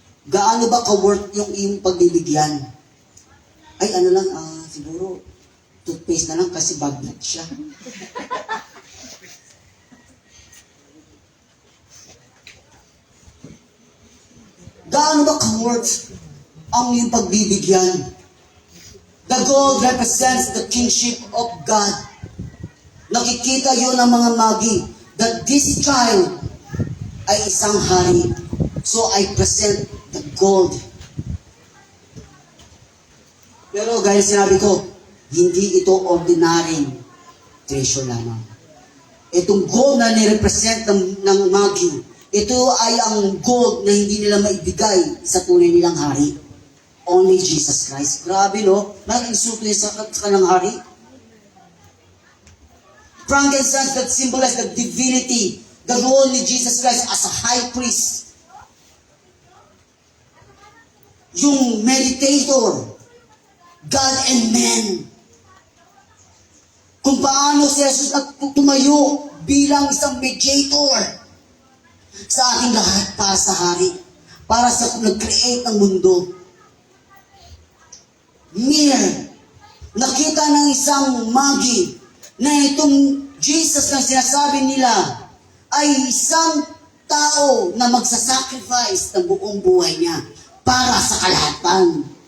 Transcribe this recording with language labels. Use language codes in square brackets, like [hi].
[tl] Gaano ba ka-worth yung iyong pagbibigyan? Ay, ano lang, siguro, toothpaste na lang kasi bagnat siya. Gaano ba ka-worth ang iyong pagbibigyan? [en] The gold represents the kingship of God. [tl] Nakikita yun ng mga magi [en] that this child [tl] ay isang hari. [en] So I present the gold. [tl] Pero gaya sinabi ko, hindi ito ordinary treasure lamang. Itong gold na nirepresent ng magi, ito ay ang gold na hindi nila maibigay sa tunay nilang hari. [en] Only Jesus Christ. [tl] Grabe no? Nag-insulto niya sa kanyang hari. [en] Frankincense that symbolize the divinity, the role ni Jesus Christ as a high priest. Yung meditator, God and man. [tl] Kung paano si Jesus tumayo bilang isang mediator sa ating lahat para sa hari, para sa nag-create ng mundo. Mere, nakita ng isang magi na itong Jesus na sinasabi nila ay isang tao na magsasacrifice ng buong buhay niya para sa kalahatan.